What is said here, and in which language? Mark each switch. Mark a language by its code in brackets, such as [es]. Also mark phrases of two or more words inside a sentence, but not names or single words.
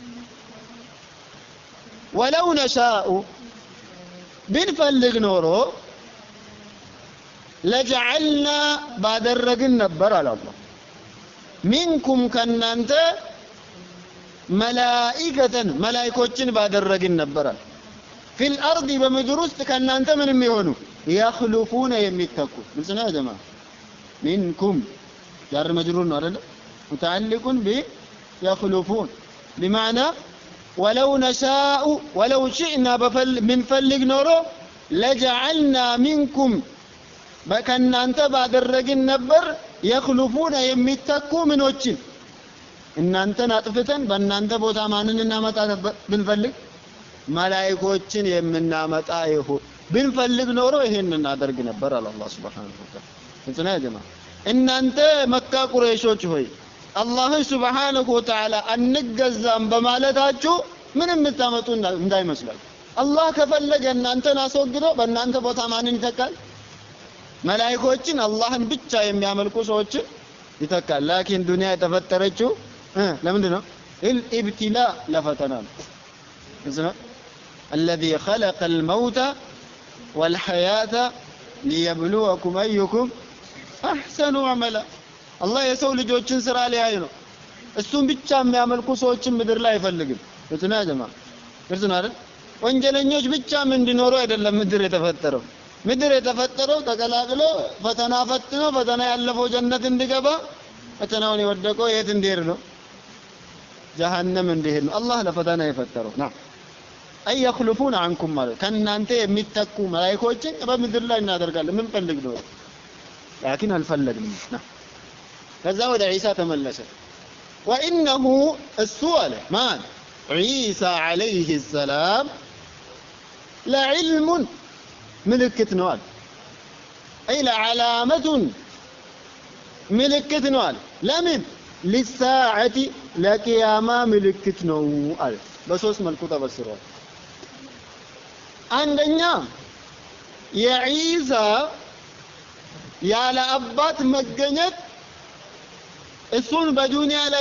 [ar] ولو نشاء [am] ብንፈልግ ኖሮ ለጀዐልና ባደረግን ነበር አለ አላህ ሚንኩም ከናንተ መላኢከተን መላእክቶችን ባደረግን ነበር [ar] في الأرض [am] በምድር ውስጥ ከናንተ ምንም ይሆኑ ያخلفون የሚተኩ ግልጽ ነው ጀማ [ar] منكم جار مجرور [am] ነው አይደል [ar] متعلق ب يخلفون بمعنى ولو نشاء ولو شئنا من فلق نورو لجعلنا منكم [am] በከናንተ ባደረግን ነበር يخلفون የሚተኩ ምኖችን እናንተን አጥፍተን በእናንተ ቦታ ማንን እናመጣ ነበር ብንፈልግ መላእክቶችን የምናመጣ ይሁን ብንፈልግ ኖሮ ይሄን እናደርግ ነበር አለ አላህ [ar] سبحانه وتعالى [am] እንትና ጀማ እናንተ መካ ቁረይሾች ሆይ አላህ [ar] سبحانه وتعالى [am] አንገዛም በማለታችሁ ምንም የምታመጡ እንዳይመስላችሁ አላህ ከፈለገ እናንተን አስወግዶ በእናንተ ቦታ ማንን ይተካል መላእክቶችን አላህን ብቻ የሚያመልኩ ሰዎችን ይተካል ላኪን ዱንያ የተፈጠረችው ለምንድን ነው الابتلاء ለፈተና ነው [ar] الذي خلق الموت والحياة ليبلوكم أيكم أحسن عملا [am] الله የሰው ልጆችን ስራ ሊያይ ነው እሱን ብቻ የሚያመልኩ ሰዎችን ምድር ላይ አይፈልግም እትና ጀማ እርሱና አይደል ወንጀለኞች ብቻ ምን እንዲኖሩ አይደለም ምድር የተፈጠረው ምድር የተፈጠረው ተቀላቅሎ ፈተና ፈትኖ ፈተና ያለፈው ጀነት እንዲገባ ፈተናውን የወደቀው የት እንዲሄድ ነው ጀሃነም እንዲሄድ ነው አላህ ለፈተና የፈጠረው ና አይ [ar] يخلفون عنكم [am] ማለት ከናንተ የሚተኩ መላእክቶችን በምድር ላይ እናደርጋለን ምን ፈልግ ነው ላኪን አልፈለግንም ና ከዛ ወደ ዒሳ ተመለሰ [ar] وانه السؤال [am] ማን ዒሳ [ar] عليه السلام لعلم [am] ምልክት ነው አለ አይ ለዓላመቱ ምልክት ነው አለ ለምን للساعه ለቂያማ ምልክት ነው አለ በሶስት መልኩ ተበስሯል አንደኛ የዒሳ ያለ አባት መገኘት እሱን በዱንያ ላይ